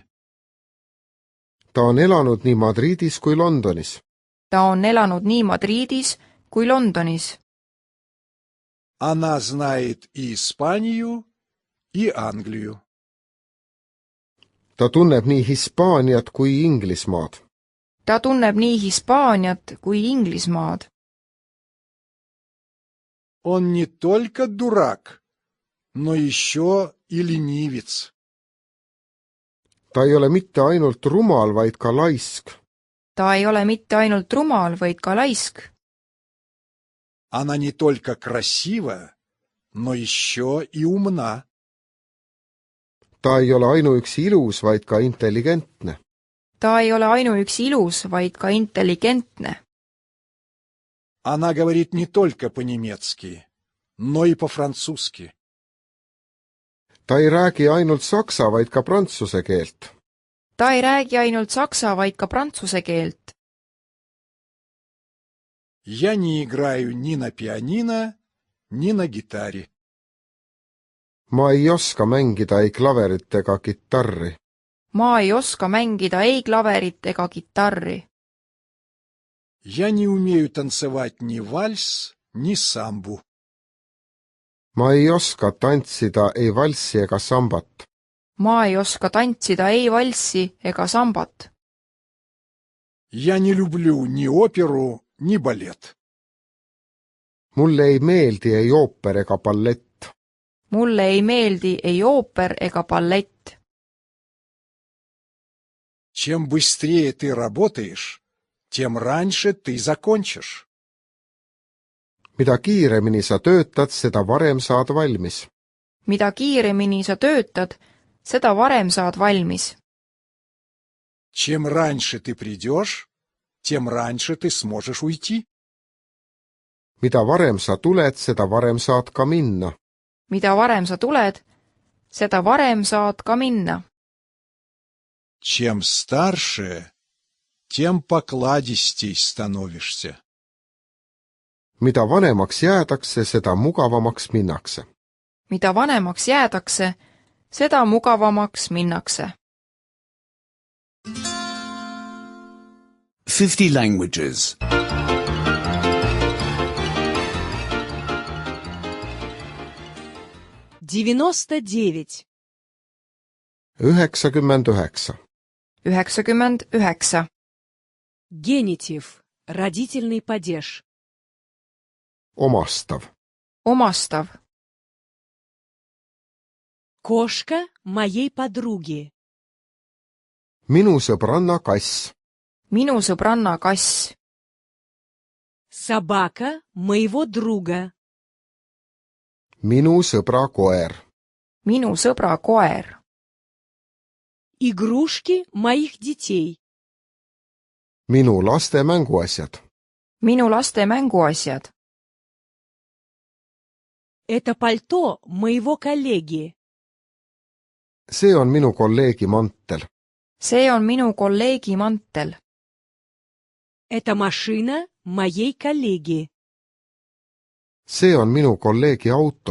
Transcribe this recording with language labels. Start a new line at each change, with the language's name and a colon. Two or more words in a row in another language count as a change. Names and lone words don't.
Estonian: ta on elanud nii Madridis kui Londonis. ta on elanud nii Madridis kui Londonis.
Russian: Она знает и Испанию, и Англию.
Estonian: ta tunneb nii Hispaaniat kui Inglismaad. ta tunneb nii Hispaaniat kui Inglismaad.
Russian: Он не только дурак, но еще и ленивец.
Estonian: ta ei ole mitte ainult rumal, vaid ka laisk. ta ei ole mitte ainult rumal, vaid ka laisk.
Russian: Она не только красива, но еще и умна.
Estonian: ta ei ole ainuüksi ilus, vaid ka intelligentne. ta ei ole ainuüksi ilus, vaid ka intelligentne.
Russian: Она говорит не только по-немецки, но и по-французски.
Estonian: ta ei räägi ainult saksa, vaid ka prantsuse keelt. ta ei räägi ainult saksa, vaid ka prantsuse keelt.
Russian: Я не играю ни на пианино, ни на гитаре.
Estonian: ma ei oska mängida ei klaverit ega kitarri. ma ei oska mängida ei klaverit ega kitarri.
Russian: Я не умею танцевать ни вальс, ни самбу.
Estonian: ma ei oska tantsida ei valssi ega sambat. ma ei oska tantsida ei valssi ega sambat.
Russian: Я не люблю ни оперу, ни балет.
Estonian: mulle ei meeldi ei ooper ega ballett. mulle ei meeldi ei ooper ega ballett.
Russian: Чем быстрее ты работаешь, тем раньше ты закончишь.
Estonian: mida kiiremini sa töötad, seda varem saad valmis. mida kiiremini sa töötad, seda varem saad valmis.
Russian: Чем раньше ты придешь, тем раньше ты сможешь уйти.
Estonian: mida varem sa tuled, seda varem saad ka minna. mida varem sa tuled, seda varem saad ka minna.
Russian: Чем старше, тем покладистей становишься.
Estonian: mida vanemaks jäädakse, seda mugavamaks minnakse. mida vanemaks jäädakse, seda mugavamaks minnakse. 50 languages. 99. 99. 99.
Russian: Генитив. Родительный падеж.
Estonian: omastav. Omastav.
Russian: Кошка моей подруги.
Estonian: minu sõbranna kass. Minu sõbranna kass.
Russian: Собака моего друга.
Estonian: minu sõbra koer. Minu sõbra koer.
Russian: Игрушки моих детей.
Estonian: minu laste mänguasjad. Minu laste mänguasjad.
Russian: Это пальто моего коллеги.
Estonian: see on minu kolleegi mantel. See on minu kolleegi mantel.
Russian: Это машина моей коллеги.
Estonian: see on minu kolleegi auto.